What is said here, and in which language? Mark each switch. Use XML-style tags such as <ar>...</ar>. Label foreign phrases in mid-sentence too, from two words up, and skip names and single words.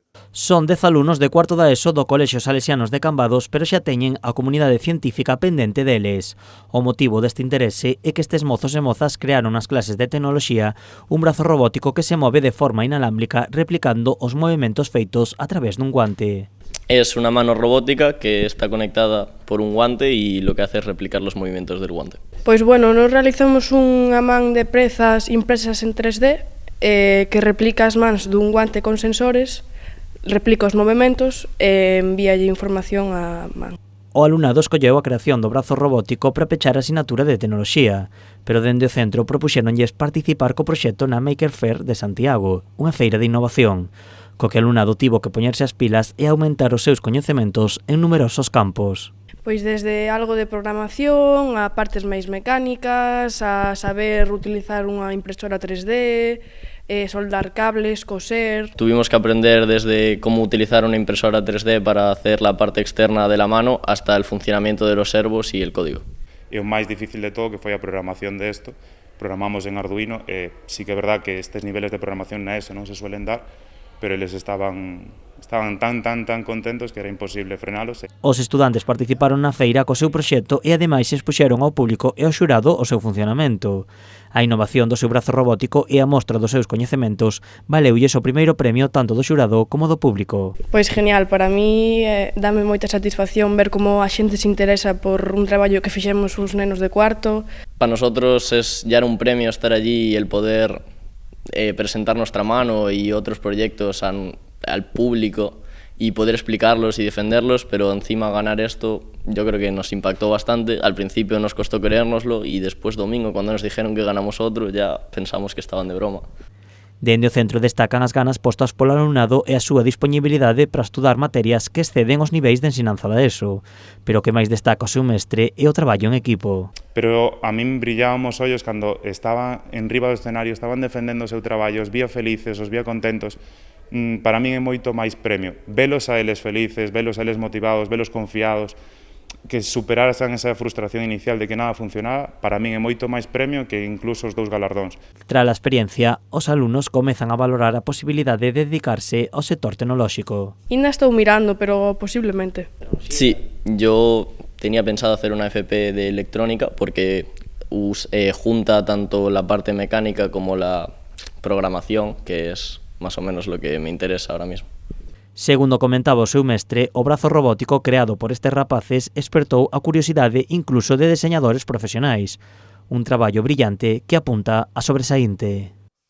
<gl>Son 10 alumnos de cuarto da ESO do Colexio Salesianos de Cambados, pero xa teñen a comunidade científica pendente deles. O motivo deste interese é que estes mozos e mozas crearon nas clases de tecnoloxía un brazo robótico que se move de forma inalámbrica replicando os movementos feitos a través dun guante.</gl> <es>Es una mano robótica que está conectada por un guante y lo que hace es replicar los movimientos del guante.</es> <gl>Pois bueno, nos realizamos unha man de prezas impresas en 3D que replica as mans dun guante con sensores, replica os movementos e envíalle información á man. O alumnado escolleu a creación do brazo robótico para pechar a asignatura de tecnoloxía, pero dende o centro propuxéronlles participar co proxecto na Maker Faire de Santiago, unha feira de innovación, co que o alumnado tivo que poñerse as pilas e aumentar os seus coñecementos en numerosos campos. Pois desde algo de programación, a partes máis mecánicas, a saber utilizar unha impresora 3D, soldar cables, coser.</gl> <es>Tuvimos que aprender desde cómo utilizar una impresora 3D para hacer la parte externa de la mano hasta el funcionamiento de los servos y el código.</es> <gl>E o máis difícil de todo que foi a programación de isto. Programamos en Arduino e sí que é verdad que estes niveles de programación na ESO non se suelen dar, pero eles estaban tan contentos que era imposible frenalos. Os estudantes participaron na feira co seu proxecto e ademais expuxeron ao público e ao xurado o seu funcionamento. A innovación do seu brazo robótico e a mostra dos seus coñecementos valeulles o primeiro premio tanto do xurado como do público. Pois genial,</gl> <es>para mí</es> <gl>dame moita satisfacción ver como a xente se interesa por un traballo que fixemos uns nenos de cuarto.</gl> <es>Para nosotros es ya un premio estar allí y el poder presentar nuestra mano y otros proyectos al público y poder explicarlos y defenderlos, pero encima ganar esto yo creo que nos impactó bastante. Al principio nos costó creérnoslo y después domingo, cuando nos dijeron que ganamos otro, ya pensamos que estaban de broma.</es> <gl>Dende o centro destacan as ganas postas polo alumnado e a súa disponibilidade para estudar materias que exceden os niveis de ensinanza da ESO, pero o que máis destaca o seu mestre é o traballo en equipo. Pero a min brillaban os ollos cando estaban en riba do escenario, estaban defendendo o seu traballo, os vía felices, os vía contentos. Para min é moito máis premio. Velos a eles felices, velos a eles motivados, velos confiados, que superaran esa frustración inicial de que nada funcionaba, para min é moito máis premio que incluso os dous galardóns. Tras a experiencia, os alumnos comezan a valorar a posibilidade de dedicarse ao sector tecnolóxico. Ainda estou mirando, pero posiblemente.</gl> <es>Sí, yo tenía pensado hacer una FP de electrónica porque junta tanto la parte mecánica como la programación, que es más o menos lo que me interesa ahora mismo. Segundo comentaba o seu mestre, o brazo robótico creado por estes rapaces espertou a curiosidade incluso de deseñadores profesionais. Un traballo brillante que apunta a sobresaínte.</es>